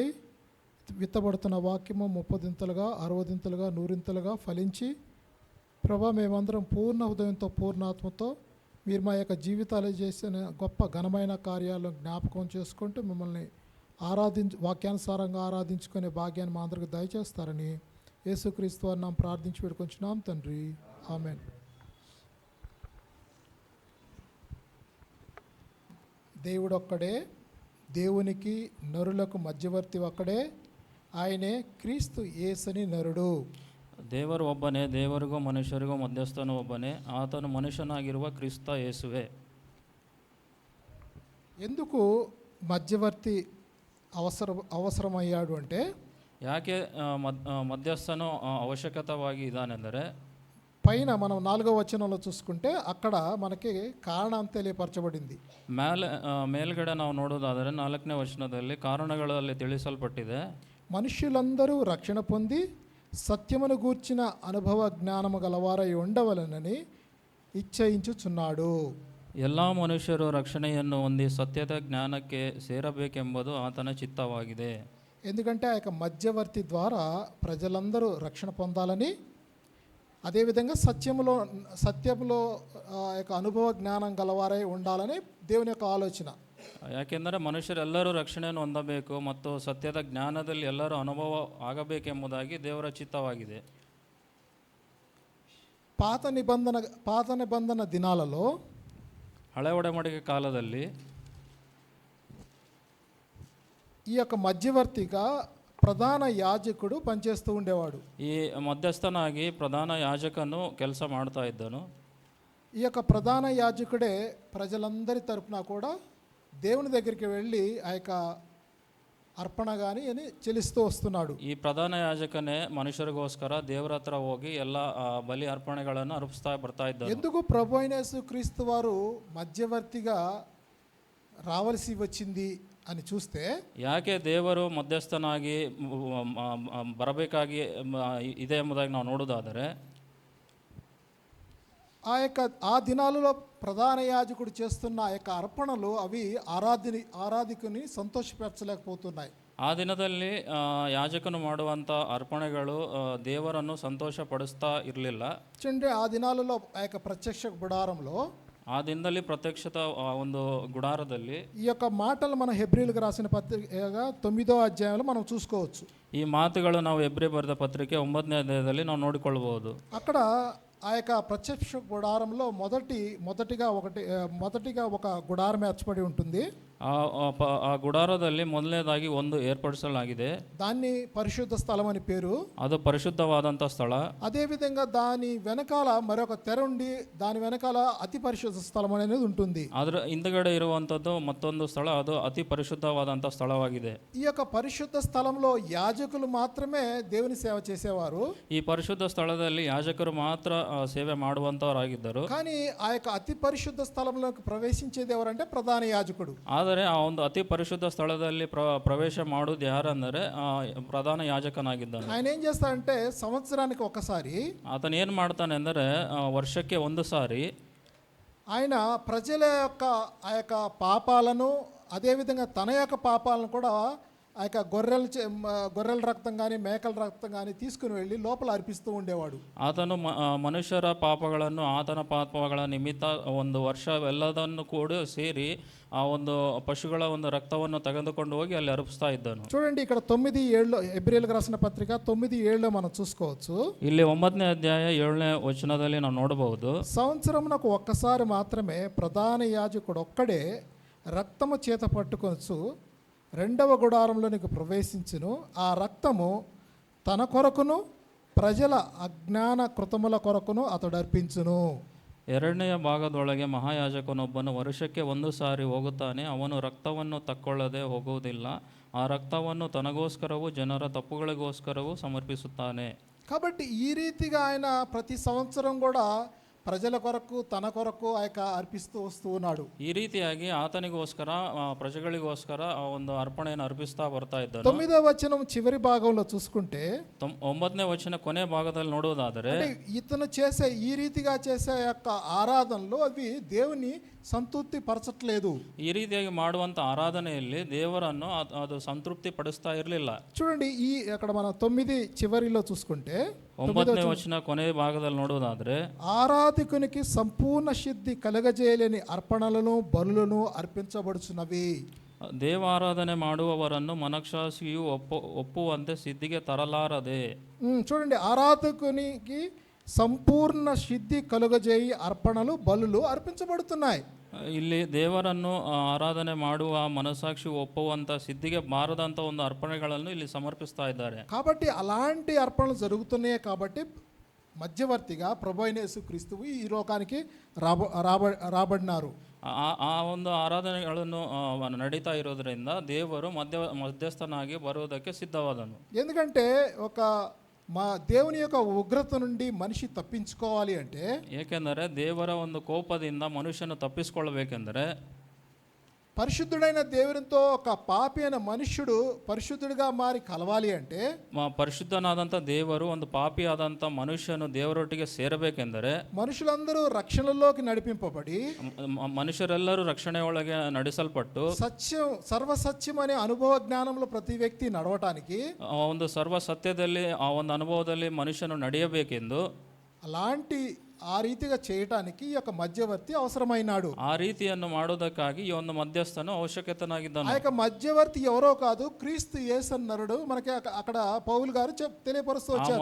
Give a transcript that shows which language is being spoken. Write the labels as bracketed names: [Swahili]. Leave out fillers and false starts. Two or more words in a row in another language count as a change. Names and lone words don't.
[Telugu] విత్తబడుతున్న వాక్యము 30దింతలుగా 60దింతలుగా 100దింతలుగా ఫలించి ప్రభా, మేమందరం పూర్ణ హృదయంతో పూర్ణాత్మతో మీరు మా యొక్క జీవితాలు చేసిన గొప్ప ఘనమైన కార్యాలను జ్ఞాపకం చేసుకుంటూ మిమ్మల్ని వాక్యానుసారంగా ఆరాధించుకునే భాగ్యాన్ని మా అందరికి దయచేస్తారని యేసుక్రీస్తు వారిని నామమున ప్రార్థించి వేడుకొంచున్నాం తండ్రి, ఆమేన్. దేవుడు ఒక్కడే, దేవునికి నరులకు మధ్యవర్తి ఒక్కడే, ఆయనే క్రీస్తు యేసుని నరుడు. [Kannada] ದೇವರು ಒಬ್ಬನೇ, ದೇವರಿಗೂ ಮನುಷ್ಯರಿಗೂ ಮಧ್ಯಸ್ಥನು ಒಬ್ಬನೇ, ಆತನು ಮನುಷ್ಯನಾಗಿರುವ ಕ್ರಿಸ್ತ ಯೇಸುವೆ. [Telugu] ఎందుకు మధ్యవర్తి అవసరమయ్యాడు అంటే, [Kannada] ಯಾಕೆ ಮಧ್ಯಸ್ಥನು ಅವಶ್ಯಕತವಾಗಿ ಇದ್ದಾನೆಂದರೆ, [Telugu] పైన మనం 4వ వచనంలో చూసుకుంటే అక్కడ మనకి కారణం తెలియపరచబడింది. [Kannada] ಮೇಲ್ಗಡೆ ನಾವು ನೋಡೋದಾದರೆ 4ನೇ ವಚನದಲ್ಲಿ ಕಾರಣಗಳಲ್ಲಿ ತಿಳಿಸಲ್ಪಟ್ಟಿದೆ. [Telugu] మనుష్యులందరూ రక్షణ పొంది సత్యమును గూర్చిన అనుభవ జ్ఞానము గలవారై ఉండవలనని ಇಚ್ಛೆಯಿಂಚುచున్నాడు. [Kannada] ಎಲ್ಲ ಮನುಷ್ಯರು ರಕ್ಷಣೆಯನ್ನು ಹೊಂದಿ ಸತ್ಯದ ಜ್ಞಾನಕ್ಕೆ ಸೇರಬೇಕೆಂಬುದು ಆತನ ಚಿತ್ತವಾಗಿದೆ. [Telugu] ఎందుకంటే ఆ యొక్క మధ్యవర్తి ద్వారా ప్రజలందరూ రక్షణ పొందాలని, అదేవిధంగా సత్యంలో ఆ యొక్క అనుభవ జ్ఞానం గలవారై ఉండాలని దేవుని యొక్క ఆలోచన. [Kannada] ಯಾಕೆಂದರೆ ಮನುಷ್ಯರೆಲ್ಲರೂ ರಕ್ಷಣೆಯನ್ನು ಹೊಂದಬೇಕು ಮತ್ತು ಸತ್ಯದ ಜ್ಞಾನದಲ್ಲಿ ಎಲ್ಲರೂ ಅನುಭವ ಆಗಬೇಕೆಂಬುದಾಗಿ ದೇವರ ಚಿತ್ತವಾಗಿದೆ. [Telugu] పాత నిబంధన దినాలలో, [Kannada] ಹಳೆ ಒಡಂಬಡಿಕೆ ಕಾಲದಲ್ಲಿ [Telugu] ఈ యొక్క మధ్యవర్తిగా ప్రధాన యాజకుడు పనిచేస్తూ ఉండేవాడు. [Kannada] ಈ ಮಧ್ಯಸ್ಥನಾಗಿ ಪ್ರಧಾನ ಯಾಜಕನು ಕೆಲಸ ಮಾಡ್ತಾ ಇದ್ದನು. [Telugu] ఈ యొక్క ప్రధాన యాజకుడే ప్రజలందరి తరపున కూడా దేవుని దగ్గరికి వెళ్ళి ఆ యొక్క అర్పణ గాని అని చెల్లిస్తూ వస్తున్నాడు. [Kannada] ಈ ಪ್ರಧಾನ ಯಾಜಕನೇ ಮನುಷ್ಯರಿಗೋಸ್ಕರ ದೇವರ ಹತ್ರ ಹೋಗಿ ಎಲ್ಲ ಬಲಿ ಅರ್ಪಣೆಗಳನ್ನು ಅರ್ಪಿಸ್ತಾ ಬರ್ತಾ ಇದ್ದರು. [Telugu] ఎందుకు ప్రభు అయిన యేసుక్రీస్తు వారు మధ్యవర్తిగా రావాల్సి వచ్చింది అని చూస్తే, [Kannada] ಯಾಕೆ ದೇವರು ಮಧ್ಯಸ್ಥನಾಗಿ ಬರಬೇಕಾಗಿ ಇದೆ ಎಂಬುದಾಗಿ ನಾವು ನೋಡೋದಾದರೆ, [Telugu] ఆ దినాలలో ప్రధాన యాజకుడు చేస్తున్న ఆ యొక్క అర్పణలు అవి ఆరాధికుని సంతోషపరచలేకపోతున్నాయి. [Kannada] ಆ ದಿನದಲ್ಲಿ ಯಾಜಕನು ಮಾಡುವಂಥ ಅರ್ಪಣೆಗಳು ದೇವರನ್ನು ಸಂತೋಷಪಡಿಸ್ತಾ ಇರಲಿಲ್ಲ. [Telugu] చూడండి, ఆ దినాలలో ఆ యొక్క ప్రత్యక్ష గుడారంలో, [Kannada] ಆ ದಿನದಲ್ಲಿ ಪ್ರತ್ಯಕ್ಷತ ಒಂದು ಗುಡಾರದಲ್ಲಿ [Telugu] ఈ యొక్క మాటలు మన హెబ్రీలకు రాసిన పత్రికగా 9వ అధ్యాయంలో మనం చూసుకోవచ్చు. [Kannada] ಈ మాటಗಳು ನಾವು ಹೆಬ್ರಿ ಬರೆದ ಪತ್ರಿಕೆ 9ನೇ ಅಧ್ಯಾಯದಲ್ಲಿ ನಾವು ನೋಡಿಕೊಳ್ಳಬಹುದು. [Telugu] అక్కడ ఆ యొక్క ప్రత్యక్ష గుడారంలో మొదటిగా ఒక గుడారం ఏర్పడి ఉంటుంది. [Kannada] ಆ ಗುಡಾರದಲ್ಲಿ ಮೊದಲನೇದಾಗಿ ಒಂದು ಏರ್ಪಡಿಸಲಾಗಿದೆ. [Telugu] దాన్ని పరిశుద్ధ స్థలం అని పేరు. [Kannada] ಅದು ಪರಿಶುದ್ಧವಾದಂಥ ಸ್ಥಳ. [Telugu] అదేవిధంగా దాని వెనకాల మరొక తెర ఉండి దాని వెనకాల అతి పరిశుద్ధ స్థలం అనేది ఉంటుంది. [Kannada] ಅದರ ಹಿಂದುಗಡೆ ಇರುವಂಥದ್ದು ಮತ್ತೊಂದು ಸ್ಥಳ, ಅದು ಅತಿ ಪರಿಶುದ್ಧವಾದಂಥ ಸ್ಥಳವಾಗಿದೆ. [Telugu] ఈ యొక్క పరిశుద్ధ స్థలంలో యాజకులు మాత్రమే దేవుని సేవ చేసేవారు. [Kannada] ಈ ಪರಿಶುದ್ಧ ಸ್ಥಳದಲ್ಲಿ ಯಾಜಕರು ಮಾತ್ರ ಸೇವೆ ಮಾಡುವಂಥವರಾಗಿದ್ದರು. [Telugu] కానీ ఆ యొక్క అతి పరిశుద్ధ స్థలంలోకి ప్రవేశించేది ఎవరంటే ప్రధాన యాజకుడు. [Kannada] ಆದರೆ ಆದರೆ ಆ ಒಂದು ಅತಿ ಪರಿಶುದ್ಧ ಸ್ಥಳದಲ್ಲಿ ಪ್ರವೇಶ ಮಾಡುವುದು ಯಾರಂದರೆ ಪ್ರಧಾನ ಯಾಜಕನಾಗಿದ್ದಾನೆ. [Telugu] ఆయన ఏం చేస్తాడంటే సంవత్సరానికి ఒకసారి [Kannada] ಆತನು ಏನು ಮಾಡ್ತಾನೆ ಅಂದರೆ ವರ್ಷಕ್ಕೆ ಒಂದು ಸಾರಿ [Telugu] ఆయన ప్రజల యొక్క ఆ యొక్క పాపాలను అదేవిధంగా తన యొక్క పాపాలను కూడా ఆ యొక్క గొర్రెల రక్తం కానీ మేకల రక్తం కానీ తీసుకుని వెళ్ళి లోపల అర్పిస్తూ ఉండేవాడు. [Kannada] ಆತನು ಮನುಷ್ಯರ ಪಾಪಗಳನ್ನು ಆತನ ಪಾಪಗಳ ನಿಮಿತ್ತ ಒಂದು ವರ್ಷವೆಲ್ಲದನ್ನು ಕೂಡ ಸೇರಿ ಆ ಒಂದು ಪಶುಗಳ ಒಂದು ರಕ್ತವನ್ನು ತೆಗೆದುಕೊಂಡು ಹೋಗಿ ಅಲ್ಲಿ ಅರ್ಪಿಸ್ತಾ ಇದ್ದನು. [Telugu] చూడండి ఇక్కడ 9:7 హెబ్రీయులకు రాసిన పత్రిక 9:7 మనం చూసుకోవచ్చు. [Kannada] ಇಲ್ಲಿ 9ನೇ ಅಧ್ಯಾಯ 7ನೇ ವಚನದಲ್ಲಿ ನಾವು ನೋಡಬಹುದು. [Telugu] సంవత్సరమునకు ఒక్కసారి మాత్రమే ప్రధాన యాజకుడు ఒక్కడే రక్తము చేత పట్టుకొనొచ్చు రెండవ గుడారంలోనికి ప్రవేశించును. ఆ రక్తము తన కొరకును ప్రజల అజ్ఞాన కృతముల కొరకును అతడు అర్పించును. [Kannada] ಎರಡನೆಯ ಭಾಗದೊಳಗೆ ಮಹಾಯಾಜಕನೊಬ್ಬನು ವರ್ಷಕ್ಕೆ ಒಂದು ಸಾರಿ ಹೋಗುತ್ತಾನೆ. ಅವನು ರಕ್ತವನ್ನು ತಕ್ಕೊಳ್ಳದೆ ಹೋಗುವುದಿಲ್ಲ. ಆ ರಕ್ತವನ್ನು ತನಗೋಸ್ಕರವೂ ಜನರ ತಪ್ಪುಗಳಿಗೋಸ್ಕರವೂ ಸಮರ್ಪಿಸುತ್ತಾನೆ. [Telugu] కాబట్టి ఈ రీతిగా ఆయన ప్రతి సంవత్సరం కూడా ప్రజల కొరకు తన కొరకు ఆ యొక్క అర్పిస్తూ వస్తూ ఉన్నాడు. [Kannada] ಈ ರೀತಿಯಾಗಿ ಆತನಿಗೋಸ್ಕರ ಪ್ರಜೆಗಳಿಗೋಸ್ಕರ ಆ ಒಂದು ಅರ್ಪಣೆಯನ್ನು ಅರ್ಪಿಸ್ತಾ ಬರ್ತಾ ಇದ್ದಾನೆ. [Telugu] 9వ వచనం చివరి భాగంలో చూసుకుంటే [Kannada] 9ನೇ ವಚನ ಕೊನೆ ಭಾಗದಲ್ಲಿ ನೋಡುವುದಾದರೆ [Telugu] ఇతను చేసే ఈ రీతిగా చేసే యొక్క ఆరాధనలు అవి దేవుని సంతృప్తి పరచట్లేదు. [Kannada] ಈ ರೀತಿಯಾಗಿ ಮಾಡುವಂತ ಆರಾಧನೆಯಲ್ಲಿ ದೇವರನ್ನು ಅದು ಸಂತೃಪ್ತಿ ಪಡಿಸ್ತಾ ಇರಲಿಲ್ಲ. [Telugu] చూడండి ఈ అక్కడ మనం 9 చివరిలో చూసుకుంటే [Kannada] 9ನೇ ವಚನ ಕೊನೆ ಭಾಗದಲ್ಲಿ ನೋಡುವುದಾದ್ರೆ [Telugu] ఆరాధకునికి సంపూర్ణ సిద్ధి కలగజేయలేని అర్పణలను బలులను అర్పించబడుచున్నవి. [Kannada] ದೇವಾರಾಧನೆ ಮಾಡುವವರನ್ನು ಮನಸಾಕ್ಷಿಯು ಒಪ್ಪುವಂತೆ ಸಿದ್ಧಿಗೆ ತರಲಾರದೆ. [Telugu] చూడండి ఆరాధకునికి సంపూర్ణ సిద్ధి కలుగజేయి అర్పణలు బలులు అర్పించబడుతున్నాయి. [Kannada] ಇಲ್ಲಿ ದೇವರನ್ನು ಆರಾಧನೆ ಮಾಡುವ ಮನಸಾಕ್ಷಿ ಒಪ್ಪುವಂತ ಸಿದ್ಧಿಗೆ ಬಾರದಂತ ಒಂದು ಅರ್ಪಣೆಗಳನ್ನು ಇಲ್ಲಿ ಸಮರ್ಪಿಸ್ತಾ ಇದ್ದಾರೆ. [Telugu] కాబట్టి అలాంటి అర్పణలు జరుగుతున్నాయి. కాబట్టి మధ్యవర్తిగా ప్రభువైన యేసుక్రీస్తువు ఈ లోకానికి రాబడినారు. [Kannada] ಆ ಒಂದು ಆರಾಧನೆಗಳನ್ನು ನಡೀತಾ ಇರೋದ್ರಿಂದ ದೇವರು ಮಧ್ಯಸ್ಥನಾಗಿ ಬರುವುದಕ್ಕೆ ಸಿದ್ಧವಾದನು. [Telugu] ఎందుకంటే ఒక మా దేవుని యొక్క ఉగ్రత నుండి మనిషి తప్పించుకోవాలి అంటే, [Kannada] ಏಕೆಂದರೆ ದೇವರ ಒಂದು ಕೋಪದಿಂದ ಮನುಷ್ಯನು ತಪ್ಪಿಸಿಕೊಳ್ಳಬೇಕೆಂದರೆ [Telugu] పరిశుద్ధుడైన దేవునితో ఒక పాపి అయిన మనుష్యుడు పరిశుద్ధుడిగా మారి కలవాలి అంటే, [Kannada] ಪರಿಶುದ್ಧನಾದಂಥ ದೇವರು ಒಂದು ಪಾಪಿಯಾದಂಥ ಮನುಷ್ಯನು ದೇವರೊಟ್ಟಿಗೆ ಸೇರಬೇಕೆಂದರೆ [Telugu] మనుషులందరూ రక్షణలోకి నడిపింపబడి [Kannada] ಮನುಷ್ಯರೆಲ್ಲರೂ ರಕ್ಷಣೆ ಒಳಗೆ ನಡೆಸಲ್ಪಟ್ಟು [Telugu] సత్యం సర్వసత్యం అనే అనుభవ జ్ఞానంలో ప్రతి వ్యక్తి నడవటానికి [Kannada] ಆ ಒಂದು ಸರ್ವ ಸತ್ಯದಲ್ಲಿ ಆ ಒಂದು ಅನುಭವದಲ್ಲಿ ಮನುಷ್ಯನು ನಡೆಯಬೇಕೆಂದು [Telugu] అలాంటి ఆ రీతిగా చేయటానికి ఈ యొక్క మధ్యవర్తి అవసరమైనాడు. [Kannada] ಆ ರೀತಿಯನ್ನು ಮಾಡುವುದಕ್ಕಾಗಿ ಈ ಒಂದು ಮಧ್ಯಸ್ಥನು ಅವಶ್ಯಕತೆನಾಗಿದ್ದನು. [Telugu] ఆ యొక్క మధ్యవర్తి ఎవరో కాదు, క్రీస్తు యేసు అన్నాడు. మనకి అక్కడ పౌలు గారు తెలియపరుస్తూ వచ్చారు.